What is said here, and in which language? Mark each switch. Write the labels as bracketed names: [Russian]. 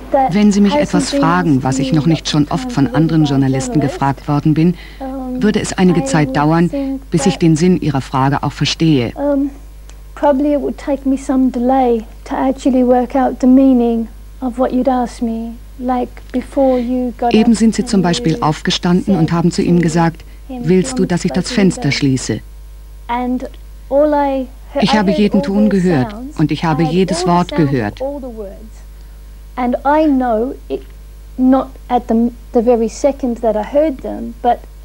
[German] Wenn Sie mich etwas fragen, was ich noch nicht schon oft von anderen Journalisten gefragt worden bin, würde es einige Zeit dauern, bis ich den Sinn Ihrer Frage auch verstehe. [English] Probably it would take me some delay to actually work out the meaning of what you'd ask me, like before you got. [German] Eben sind sie zum Beispiel aufgestanden und haben zu ihm gesagt: Willst du, dass ich das Fenster schließe? [English] And all I. [German] Ich habe jeden Ton gehört und ich habe jedes Wort gehört. [English] And I know it, not at the very second that I heard them, but.